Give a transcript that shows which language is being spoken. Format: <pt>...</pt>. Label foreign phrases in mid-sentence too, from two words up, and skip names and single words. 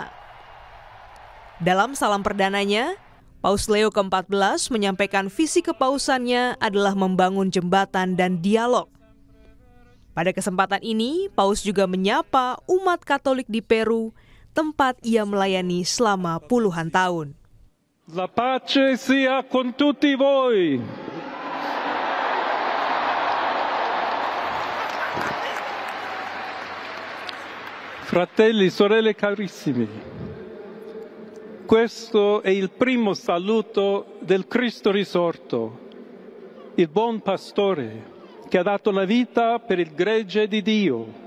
<id>Dalam salam perdananya, Paus Leo ke-14 menyampaikan visi kepausannya adalah membangun jembatan dan dialog. Pada kesempatan ini, Paus juga menyapa umat Katolik di Peru, tempat ia melayani selama puluhan tahun.</id> <it>La pace sia con tutti voi. Fratelli, sorelle carissimi, questo è il primo saluto del Cristo risorto, il buon pastore che ha dato la vita per il gregge di Dio.</it>